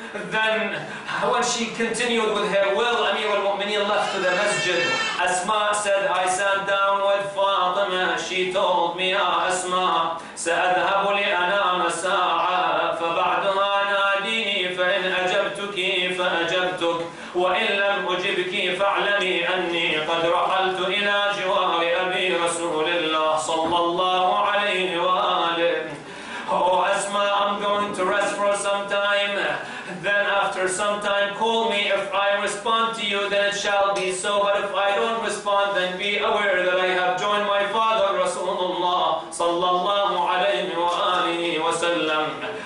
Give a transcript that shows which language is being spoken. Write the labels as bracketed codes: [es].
[en] Then when she continued with her will, Amir al-Mu'mineen left to the masjid. Asma said, I sat down with Fatima. She told me, [ar] Ya Asma, سأذهب لأنام ساعة فبعدها ناديني فإن أجبتك فأجبتك وإن لم أجبك فاعلمي أني قد رحلت إلى جوار أبي رسول الله صلى الله عليه وآله. [en] Oh Asma, I'm going to rest for some time. Then after some time call me. If I respond to you, then it shall be so. But if I don't respond, then be aware that I have joined my father Rasulullah sallallahu alayhi wa alihi wa sallam.